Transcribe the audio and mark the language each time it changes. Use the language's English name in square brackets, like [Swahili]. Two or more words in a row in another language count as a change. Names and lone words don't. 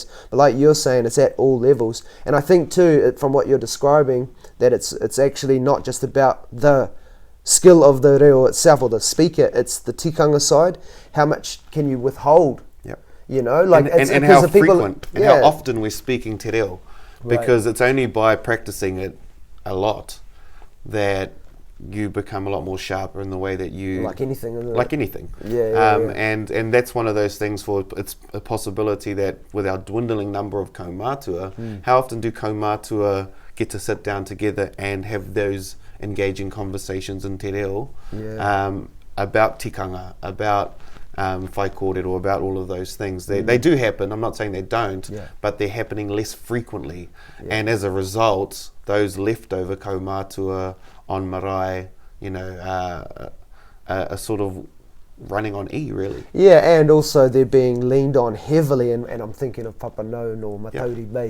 [English] But like you're saying, it's at all levels. And I think too, from what you're describing, that it's actually not just about the skill of the reo itself or the speaker, it's the tikanga side. How much can you withhold? And how frequent and how often we're speaking [Māori] te reo, [English] because it's only by practicing it a lot that you become a lot more sharper in the way that you like anything, isn't it? Like anything. And that's one of those things for it's a possibility that with our dwindling number of kaumātua, how often do kaumātua get to sit down together and have those engaging conversations in [Māori] te reo [English] about tikanga, about [Māori] whai kōrero, [English] about all of those things. They do happen, I'm not saying they don't, but they're happening less frequently. And as a result, those leftover kaumātua on marae, are sort of running on E, really. And also they're being leaned on heavily, and I'm thinking of Papa Known or Matauri Bay.